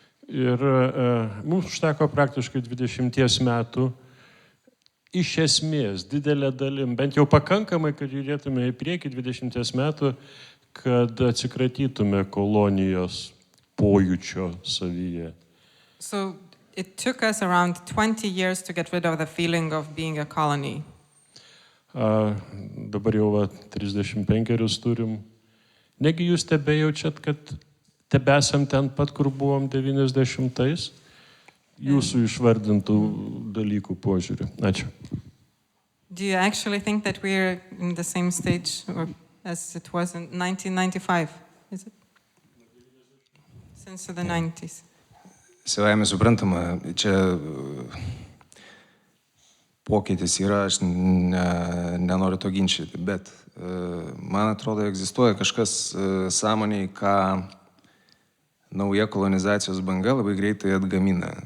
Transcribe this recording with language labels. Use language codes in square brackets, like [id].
[lt] Ir mums užteko praktiškai 20 metų iš esmės didelė dalim, bent jau pakankamai, kad judėtume į priekį 20 metų, kad atsikratytume kolonijos pojūčio savyje. [en] So it took us around 20 years to get rid of the feeling of being a colony. [lt] Dabar jau 35 turim. Negi jūs tebejaučiat, kad tebesam ten pat, kur buvom 90-ais? Jūsų išvardintų dalykų požiūrį. Ačiū. [en] Do you actually think that we're in the same stage as it was in 1995? Is it? Since the 90s. [lt] Savaime suprantama, čia pokytis yra, aš nenoriu to ginčyti, bet man atrodo, egzistuoja kažkas sąmoniai, ką nauja kolonizacijos banga labai greitai atgamina.